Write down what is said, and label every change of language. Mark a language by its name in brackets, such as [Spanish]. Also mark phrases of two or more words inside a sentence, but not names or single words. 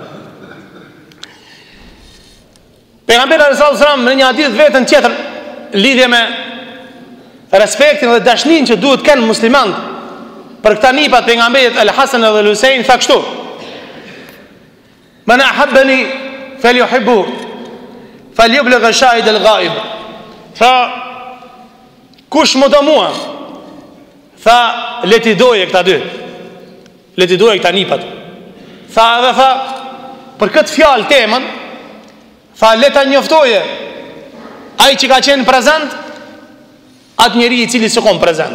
[Albanian] Pejgamberi [Arabic] صلى الله عليه وسلم [Albanian] në një hadith vetën tjetër lidhje me respektin dhe dashnin që duhet kanë muslimanët për këta nipat pejgamberit Al-Hasan dhe Al-Husain, tha kështu: [Arabic] "من أحبني فليحب فليبلغ الشاهد الغائب." [Albanian] Tha, kush më do mua, tha, le t'i doje këta dy, le t'i doje këta nipat. Tha edhe tha, për këtë fjalë temën, tha, le ta njoftoje ai që ka qenë prezent atë njeri i cili s'kon prezent.